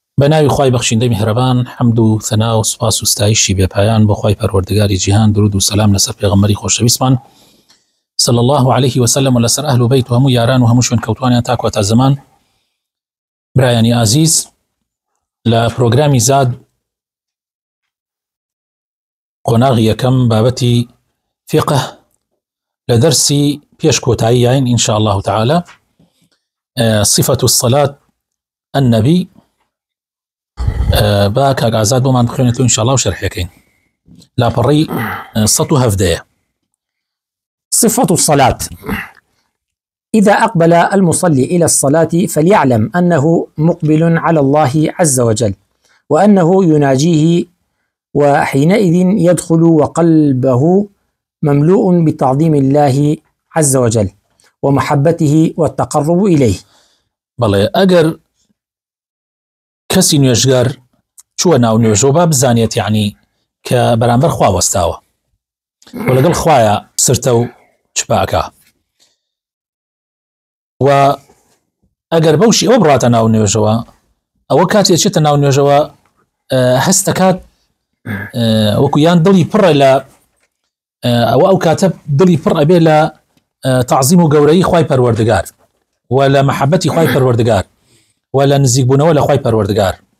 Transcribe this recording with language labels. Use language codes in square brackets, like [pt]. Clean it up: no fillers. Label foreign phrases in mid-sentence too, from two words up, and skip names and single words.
[ckb] بناوی خوای [fa] بخشنده مهربان [ckb] حمد و ثنا و سپاس و ستایشی بێ پایان بۆ خوای پەروەردگاری جیهان، درود و سلام لەسەر پێغەمبەری خۆشەویستمان [ar] صلی الله عليه وسلم [ckb] و لەسەر ئەهل و بەیت و هەموو یاران و هەموو شوێن کەوتوانیان تا کۆتا زەمان. برایانی عزیز، لە پرۆگرامی زاد قۆناغی یەکەم بابەتی فقه لە دەرسی پێش کۆتاییین [ar] إن شاء الله تعالى صفة الصلاة النبي [ckb] با کاک ئازاد بۆمان بخوێنێتەوە [ar] إن شاء الله [ckb] و شەرحەکەین لاپەڕەی 117. [ar] صفة الصلاة: إذا أقبل المصلي إلى الصلاة فليعلم أنه مقبل على الله عز وجل وأنه يناجيه، وحينئذ يدخل وقلبه مملوء بتعظيم الله عز وجل ومحبته والتقرب إليه. [ckb] بەڵێ ئەگەر کەسی نوێژگار چووە ناو نوێژەوە با بزانێت یعنی کە بەرامبەر خوا وەستاوە و لەگەڵ خوایە سرتە و چپاکە، و ئەگەر بەوشی ئەوە بڕاتە ناو نوێژەوە، ئەوە کاتێک چێتە ناو نوێژەوە هەست دەکات وەکو یان دڵی پڕە لە ئەو کاتە دڵی پڕ ئەبێ لە تعظیم و گەورەی خوای پەروەردگار و لە مەحەبەتی خوای پەروەردگار و لە نزیکبوونەوە لە خوای پەروەردگار.